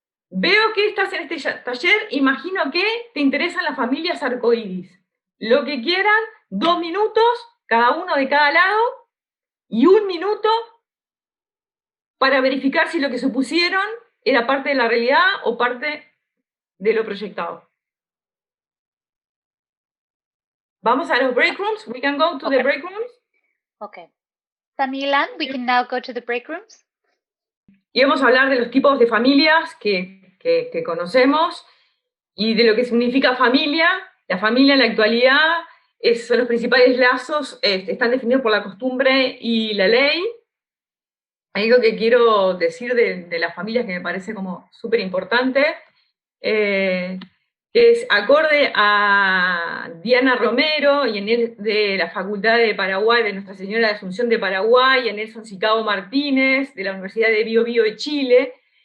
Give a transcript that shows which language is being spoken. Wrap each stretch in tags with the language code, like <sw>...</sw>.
<es>Veo que estás en este taller, imagino que te interesan las familias arcoíris. Lo que quieran, 2 minutos, cada uno de cada lado, y 1 minuto para verificar si lo que supusieron era parte de la realidad o parte de lo proyectado. Vamos a los break rooms.</es> <en>We can go to the break rooms. Okay. Tamilan, we can now go to the break rooms.</en> <es>Y vamos a hablar de los tipos de familias que conocemos y de lo que significa familia. La familia en la actualidad son los principales lazos, están definidos por la costumbre y la ley. Hay algo que quiero decir de las familias que me parece como súper importante, que es acorde a Diana Romero y de la Facultad de Paraguay, de Nuestra Señora de Asunción de Paraguay, y a Nelson Sicabo Martínez, de la Universidad de Bio Bio de Chile.</es>